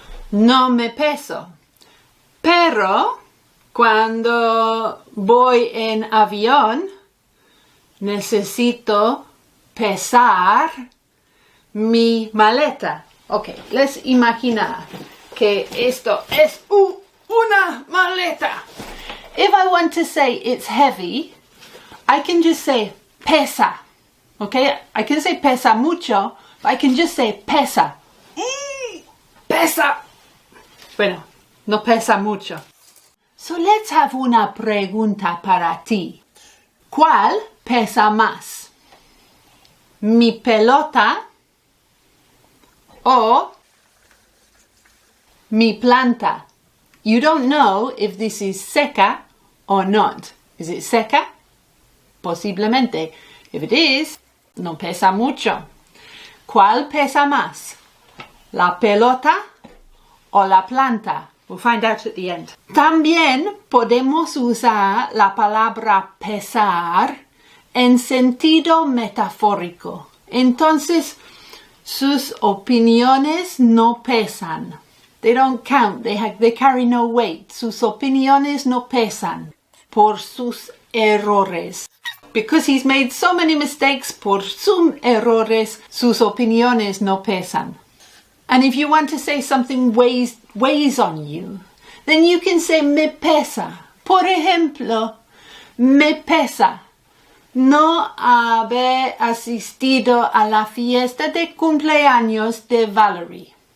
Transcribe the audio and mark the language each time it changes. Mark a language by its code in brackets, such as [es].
[es] No me peso. Pero cuando voy en avión, necesito pesar mi maleta. Ok, let's imaginar que esto es una maleta. [en] If I want to say it's heavy, I can just say pesa. Okay, I can say [es] pesa mucho, [en] but I can just say pesa. [es] Pesa. Bueno, no pesa mucho. [en] So let's have [es] una pregunta para ti. ¿Cuál pesa más? ¿Mi pelota o mi planta? [en] You don't know if this is seca or not. Is it seca? [es] Posiblemente. [en] If it is, [es] no pesa mucho. ¿Cuál pesa más? ¿La pelota o la planta. [en] We'll find out at the end. [es] También podemos usar la palabra pesar en sentido metafórico. Entonces, sus opiniones no pesan. [en] They don't count. They carry no weight. [es] Sus opiniones no pesan por sus errores. [en] Because he's made so many mistakes, [es] por sus errores, sus opiniones no pesan. [en] And if you want to say something weighs on you, then you can say [es] me pesa. Por ejemplo, me pesa no haber asistido a la fiesta de cumpleaños de Valerie.